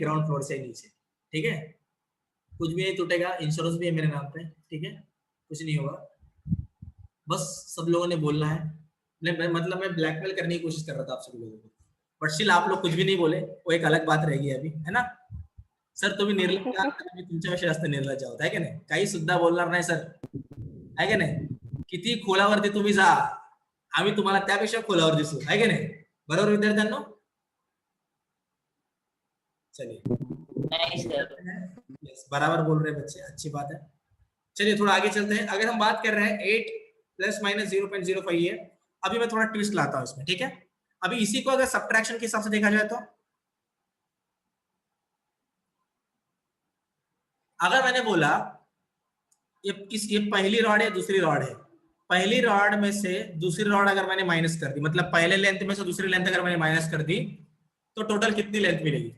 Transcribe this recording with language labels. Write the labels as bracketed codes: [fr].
[hi] Ground floor से नीचे, ठीक है? कुछ भी नहीं टूटेगा, इंश्योरेंस भी है मेरे नाम पे, ठीक है? कुछ नहीं होगा, बस सब लोगों ने बोलना है। मतलब मैं ब्लैकमेल करने की कोशिश कर रहा था आप सभी लोगों को, बट स्टिल आप लोग कुछ भी नहीं बोले, वो एक अलग बात रहेगी अभी, है ना? [mr] सर तुम्ही निर्लज्ज आहात, तुम्ही तुमच्यापेक्षा जास्त निर्लज्ज आहोत, आहे की नाही? काही सुद्धा बोलणार नाही सर, आहे की नाही? किती खोलावरती तुम्ही जा, आम्ही तुम्हाला त्यापेक्षा खोलावर दिसू, आहे की नाही? बरोबर विद्यार्थ्यांनो? [hi] चलिए, नहीं सर। यस, बराबर बोल रहे बच्चे, अच्छी बात है। चलिए थोड़ा आगे चलते हैं। अगर हम बात कर रहे हैं 8 ± 0.05 ये, अभी मैं थोड़ा ट्विस्ट लाता हूं इसमें, ठीक है? अभी इसी को अगर सब्ट्रैक्शन के हिसाब से देखा जाए तो अगर मैंने बोला ये पहली रॉड है, दूसरी रॉड है, पहली रॉड में से दूसरी रॉड अगर मैंने माइनस कर दी, मतलब पहले लेंथ में से दूसरी लेंथ अगर मैंने माइनस कर दी, तो टोटल कितनी लेंथ मिलेगी?